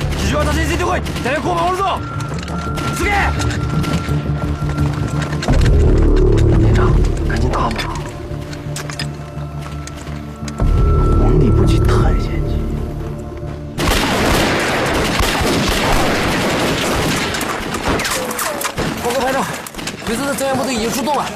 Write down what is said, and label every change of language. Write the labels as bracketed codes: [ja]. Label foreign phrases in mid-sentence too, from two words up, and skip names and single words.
[ja] 石渡先生どこい？誰がこう守るぞ！すげえ！ [zh] 连长，赶紧打吧！皇帝不急太监急。报告排长，鬼子的增援部队已经出动了。